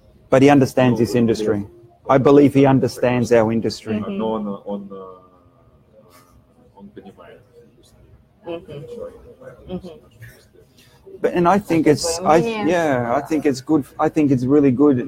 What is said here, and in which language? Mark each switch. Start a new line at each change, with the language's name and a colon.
English: But he understands this industry. I believe he understands our industry.
Russian: Но он понимает индустрию.
English: And I think I think it's good. I think it's really good.